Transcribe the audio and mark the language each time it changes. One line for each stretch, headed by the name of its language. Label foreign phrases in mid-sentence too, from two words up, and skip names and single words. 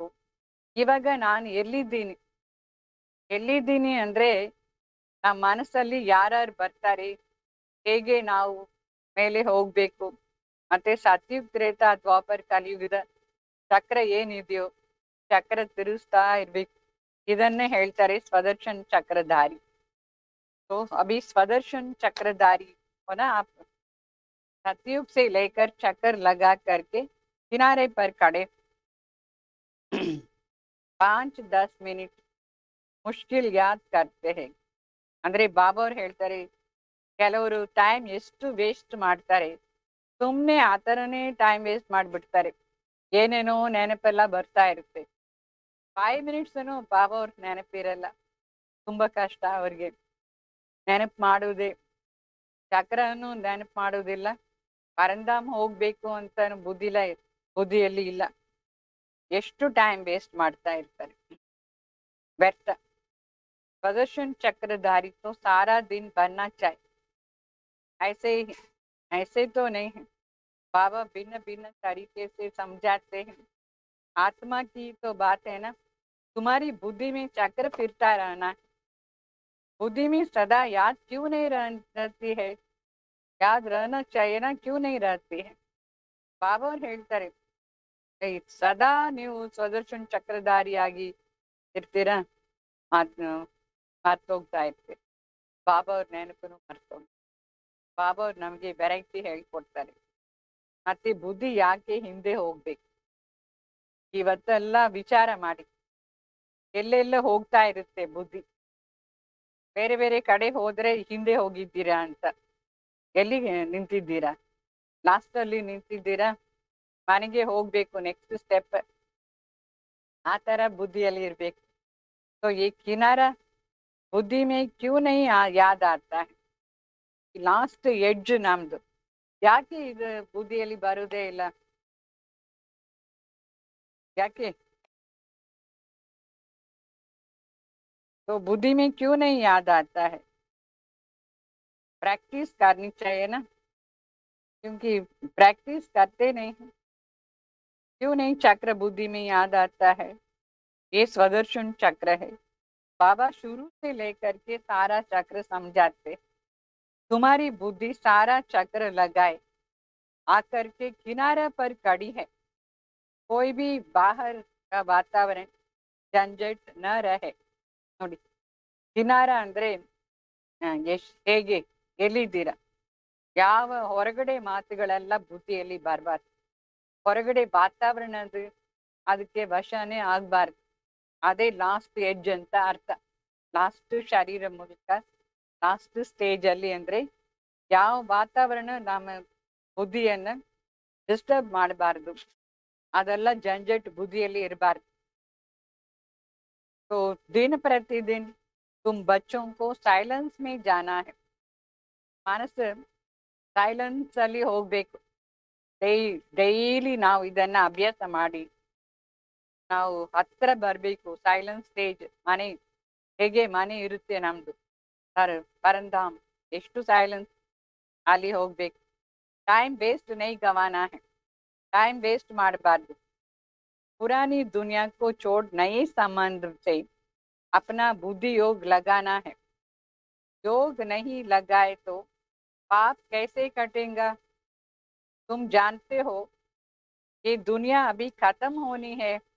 Kannada: ಇವಾಗ ನಾನು ಎಲ್ಲಿದ್ದೀನಿ ಅಂದ್ರೆ ನಮ್ಮ ಮನಸ್ಸಲ್ಲಿ ಯಾರ್ಯಾರು ಬರ್ತಾರೆ, ಹೇಗೆ ನಾವು ಮೇಲೆ ಹೋಗ್ಬೇಕು, ಮತ್ತೆ ಸತ್ಯುಗ ತ್ರೇತ ದ್ವಾಪರ ಕಲಿಯುಗದ ಚಕ್ರ ಏನಿದೆಯೋ ಚಕ್ರ ತಿರುಗಿಸ್ತಾ ಇರ್ಬೇಕು. ಇದನ್ನೇ ಹೇಳ್ತಾರೆ ಸ್ವದರ್ಶನ್ ಚಕ್ರಧಾರಿ.
Hindi: तो अभी स्वदर्शन चक्रधारी हो ना आप, सतयुग से लेकर चक्कर लगा करके किनारे पर खड़े 5-10 मिनट मुश्किल याद करते हैं.
Kannada: ಅಂದ್ರೆ ಬಾಬಾ ಅವ್ರು ಹೇಳ್ತಾರೆ, ಕೆಲವರು ಟೈಮ್ ಎಷ್ಟು ವೇಸ್ಟ್ ಮಾಡ್ತಾರೆ, ಸುಮ್ಮನೆ ಆ ಥರನೇ
English: time waste
Kannada: ಮಾಡಿಬಿಡ್ತಾರೆ. ಏನೇನೋ ನೆನಪೆಲ್ಲ ಬರ್ತಾ ಇರುತ್ತೆ. 5 ಮಿನಿಟ್ಸನು ಬಾಬಾ ಅವ್ರ ನೆನಪಿರಲ್ಲ. ತುಂಬಾ ಕಷ್ಟ ಅವ್ರಿಗೆ ನೆನಪು ಮಾಡುವುದೇ. ಚಕ್ರನು ನೆನಪು ಮಾಡುವುದಿಲ್ಲ, ಪರಂಧಾಮ್ ಹೋಗ್ಬೇಕು ಅಂತ ಬುದ್ಧಿಯಲ್ಲಿ ಇಲ್ಲ. ಎಷ್ಟು
English: time waste
Kannada: ಮಾಡ್ತಾ ಇರ್ತಾರೆ, ವ್ಯರ್ಥ.
Hindi: प्रदर्शन चक्रधारी तो सारा दिन बनना चाहिए, ऐसे तो नहीं है. बाबा भिन्न भिन्न तरीके से समझाते हैं. आत्मा की तो बात है ना, तुम्हारी बुद्धि में चक्र फिरता रहना है. बुद्धि में सदा याद क्यों नहीं रहती है, याद रहना चाहिए ना, क्यों नहीं रहती है.
Kannada: ಬಾಬಾ ಅವ್ರು ಹೇಳ್ತಾರೆ, ಸದಾ ನೀವು ಸ್ವದರ್ಶನ್ ಚಕ್ರಧಾರಿಯಾಗಿ ಇರ್ತೀರಾ, ಮರ್ತೋಗ್ತಾ ಇರ್ತೀರಿ. ಬಾಬಾ ಅವ್ರ ನೆನಪನ್ನು ಮರ್ತೋಗ್. ಬಾಬಾ ಅವ್ರು ನಮ್ಗೆ ವೆರೈಟಿ ಹೇಳ್ಕೊಡ್ತಾರೆ. ಮತ್ತೆ ಬುದ್ಧಿ ಯಾಕೆ ಹಿಂದೆ ಹೋಗ್ಬೇಕು, ಇವತ್ತೆಲ್ಲ ವಿಚಾರ ಮಾಡಿ. ಎಲ್ಲೆಲ್ಲ ಹೋಗ್ತಾ ಇರುತ್ತೆ ಬುದ್ಧಿ, ಬೇರೆ ಬೇರೆ ಕಡೆ ಹೋದ್ರೆ ಹಿಂದೆ ಹೋಗಿದ್ದೀರಾ ಅಂತ. ಎಲ್ಲಿಗೆ ನಿಂತಿದ್ದೀರಾ, ಲಾಸ್ಟ್ ಅಲ್ಲಿ ನಿಂತಿದ್ದೀರಾ, ಮನೆಗೆ ಹೋಗ್ಬೇಕು,
English: next step.
Kannada: ಆ ತರ ಬುದ್ಧಿಯಲ್ಲಿ ಇರ್ಬೇಕು.
Hindi: तो ये किनारा बुद्धि में क्यों नहीं याद आता है,
English: last edge
Kannada: ನಮ್ದು ಯಾಕೆ ಇದು ಬುದ್ಧಿಯಲ್ಲಿ ಬರುವುದೇ ಇಲ್ಲ, ಯಾಕೆ.
Hindi: तो बुद्धि में क्यों नहीं याद आता है, प्रैक्टिस करनी चाहिए ना, क्योंकि प्रैक्टिस करते नहीं. क्यों नहीं चक्र बुद्धि में याद आता है. ये स्वदर्शन चक्र है. बाबा शुरू से लेकर के सारा चक्र समझाते. तुम्हारी बुद्धि सारा चक्र लगाए आकर के किनारे पर खड़ी है. कोई भी बाहर का वातावरण झंझट न रहे.
Kannada: ನೋಡಿ, ಕಿನಾರ ಅಂದ್ರೆ ಹೇಗೆ, ಎಲ್ಲಿದ್ದೀರಾ, ಯಾವ ಹೊರಗಡೆ ಮಾತುಗಳೆಲ್ಲ ಬುದ್ಧಿಯಲ್ಲಿ ಬರಬಾರ್ದು. ಹೊರಗಡೆ ವಾತಾವರಣ ಅದಕ್ಕೆ ವಶನೇ ಆಗ್ಬಾರ್ದು. ಅದೇ
English: last edge
Kannada: ಅಂತ ಅರ್ಥ. ಲಾಸ್ಟ್ ಶರೀರ ಮೂಲಕ
English: last stage
Kannada: ಅಲ್ಲಿ ಅಂದ್ರೆ ಯಾವ ವಾತಾವರಣ ನಮ್ಮ ಬುದ್ಧಿಯನ್ನ ಡಿಸ್ಟರ್ಬ್ ಮಾಡಬಾರ್ದು, ಅದೆಲ್ಲ झंझट ಬುದ್ಧಿಯಲ್ಲಿ ಇರಬಾರ್ದು.
Hindi: तो दिन प्रतिदिन तुम बच्चों को साइलेंस में जाना है.
Kannada: ಮನಸ್ಸು ಸೈಲೆನ್ಸ್ ಅಲ್ಲಿ ಹೋಗ್ಬೇಕು. ಡೈಲಿ ನಾವು ಇದನ್ನ ಅಭ್ಯಾಸ ಮಾಡಿ ನಾವು ಹತ್ರ ಬರ್ಬೇಕು.
English: silence stage,
Kannada: ಹೇಗೆ ಮನೆ ಇರುತ್ತೆ ನಮ್ದು ಪರಂಧಾಮ್, ಎಷ್ಟು ಸೈಲೆನ್ಸ್, ಅಲ್ಲಿ ಹೋಗ್ಬೇಕು.
English: time waste
Hindi: नहीं गँवाना है,
English: time waste
Kannada: ಮಾಡಬಾರ್ದು.
Hindi: पुरानी दुनिया को छोड़ नए संबंध से अपना बुद्धि योग लगाना है. योग नहीं लगाए तो पाप कैसे कटेगा. तुम जानते हो ये दुनिया अभी खत्म होनी है.